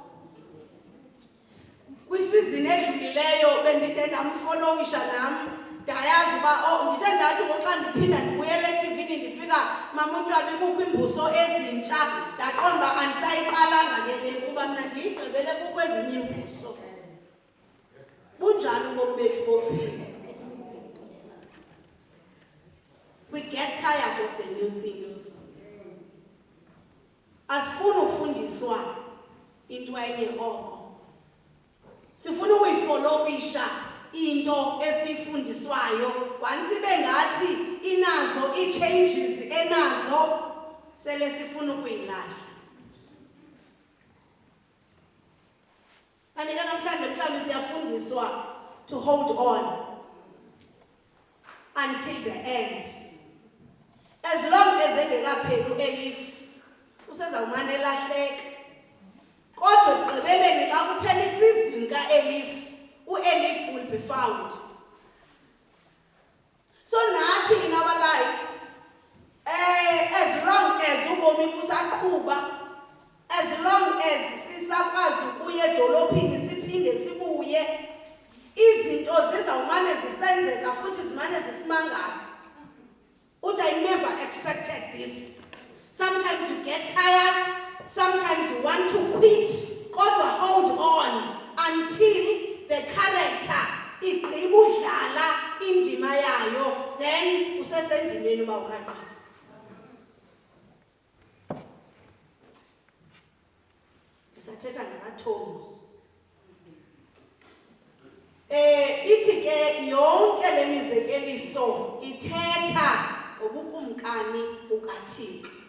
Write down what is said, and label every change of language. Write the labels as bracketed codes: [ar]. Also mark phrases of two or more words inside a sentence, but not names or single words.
[xh] Kwisizini edlulileyo bendide ndamfollowisha nam, ndayazi uba ndithe ndathi ngoxa ndiphinda ndibuyela eTV-ni ndifika mama uTyabi kukho iimbuso ezintsha, ndaqonda uba andisayiqalanga ke le kuba mna ndiyigqibele kukho ezinye iimbuso. Bunjani ubomi bethu bokuphila? [en] We get tired of the new things. [xh] Asifuni ufundiswa into enye oko. Sifuna ukuyifollowisha into esifundiswayo, once ibe ngathi inazo i-changes enazo, sele sifuna ukuyilahla. Kanti ke namhlanje mhlawumbi siyafundiswa [en] to hold on until the end. As long as [xh] engekapheli u-Elif usezawumane elahleka, kodwa ekugqibeleni xa kuphela isizini ka-Elif, u-Elif [en] will be found. So nathi in our lives, as long as [xh] ubomi busaqhuba, [en] as long as [xh] sisakwazi ukuya edolophini siphinde sibuye, izinto zizawumane zisenzeka futhi zimane zisimangaza. [en] I never expected this. Sometimes you get tired, sometimes you want to quit, kodwa hold on until the character [xh] igqiba udlala indima yayo, [en] then [xh] usesendimeni uba uqaqala. Ndisathetha ngamathongs. Ithi ke yonke le mizekeliso ithetha ngobukumkani bukaThixo.